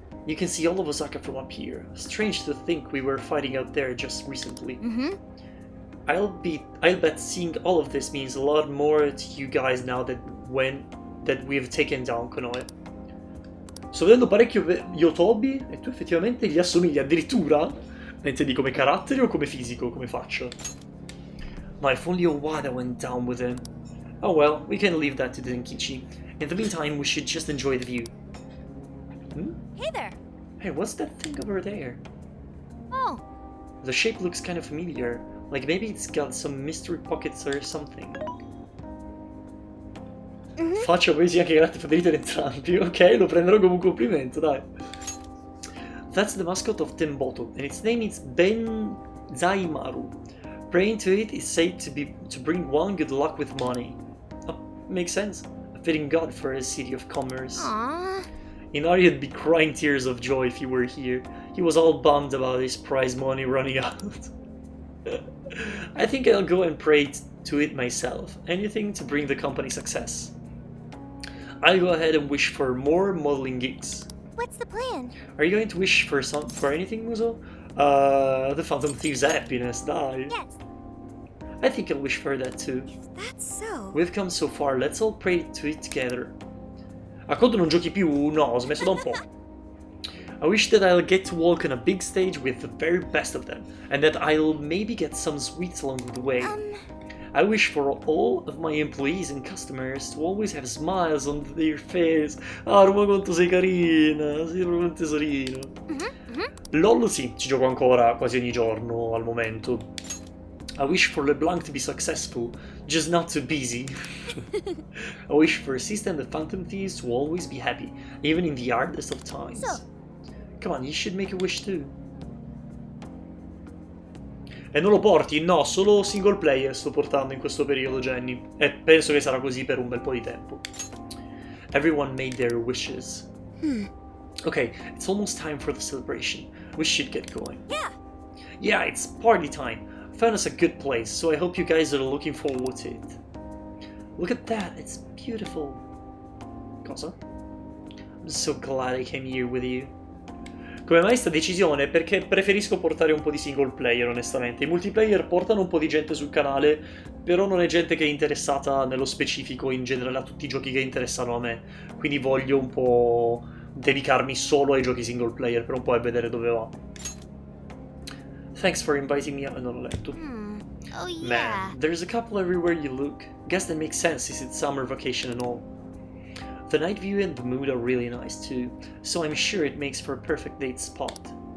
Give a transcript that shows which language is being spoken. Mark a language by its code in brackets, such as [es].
[en] you can see all of Osaka from up here. Strange to think we were fighting out there just recently. I'll bet seeing all of this means a lot more to you guys now that we've taken down Konoe. [it] Sto vedendo parecchio Yotobi e tu effettivamente gli assomigli addirittura. Intendi come carattere o come fisico, come faccia? [en] No, if only Owada went down with him. Oh well, we can leave that to Denkichi. In the meantime, we should just enjoy the view. Hey there. Hey, what's that thing over there? Oh. The shape looks kind of familiar, Like maybe it's got some mystery pockets or something. [it] Faccia poesia anche grazie, favorite entrambi. Ok, lo prenderò come un complimento, dai. [en] That's the mascot of Temboto, and its name is Benzaimaru. Praying to it is said to bring one good luck with money. Oh, makes sense. A fitting god for a city of commerce. Aww. Inari'd be crying tears of joy if he were here. He was all bummed about his prize money running out. I think I'll go and pray to it myself. Anything to bring the company success. I'll go ahead and wish for more modeling gigs. What's the plan? Are you going to wish for anything, Muso? The Phantom Thief's happiness, dai. Yes. I think I'll wish for that too. If that's so. We've come so far, let's all pray to it together. [it] A conto non giochi più? No, ho smesso da un po'. [en] I wish that I'll get to walk on a big stage with the very best of them, and that I'll maybe get some sweets along the way. I wish for all of my employees and customers to always have smiles on their face. [it] Ah, Roma quanto sei carina, sei proprio un tesorino. LOL sì, ci gioco ancora quasi ogni giorno al momento. [en] I wish for LeBlanc to be successful, just not too busy. I wish for Sista and the Phantom Thieves to always be happy, even in the hardest of times. So. Come on, you should make a wish too. [it] E non lo porti? No, solo single player sto portando in questo periodo, Jenny. E penso che sarà così per un bel po' di tempo. [en] Everyone made their wishes. Okay, it's almost time for the celebration. We should get going. Yeah, it's party time. I found us a good place, so I hope you guys are looking forward to it. Look at that, it's beautiful. [it] Cosa? [en] I'm so glad I came here with you. [it] Come mai sta decisione? Perché preferisco portare un po' di single player, onestamente. I multiplayer portano un po' di gente sul canale, però non è gente che è interessata nello specifico in generale a tutti i giochi che interessano a me. Quindi voglio un po' dedicarmi solo ai giochi single player per un po' e vedere dove va. [en] Thanks for inviting me. [it] Non ho letto. [en] Oh yeah. Man, there's a couple everywhere you look. Guess that makes sense since it's summer vacation and all. The night view and the mood are really nice too, so I'm sure it makes for a perfect date spot.